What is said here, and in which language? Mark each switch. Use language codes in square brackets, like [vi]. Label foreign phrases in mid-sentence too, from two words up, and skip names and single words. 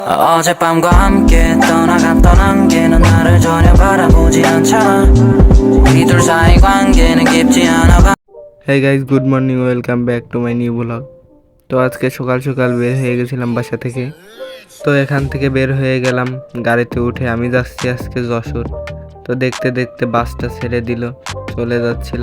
[ko] 어젯밤과 함께 떠나갔던 안개는 나를 전혀 바라보지 않잖아. 우리 둘 사이 관계는 깊지 않아. [en] hey guys, good morning, welcome back to my new blog. [bn] তো আজকে সকাল সকাল বের হয়ে গেছিলাম বাসা থেকে। তো এখান থেকে বের হয়ে গেলাম গাড়িতে উঠে। আমি যাচ্ছি আজকে যশোর। তো দেখতে দেখতে বাসটা ছেড়ে দিল, চলে যাচ্ছিলাম।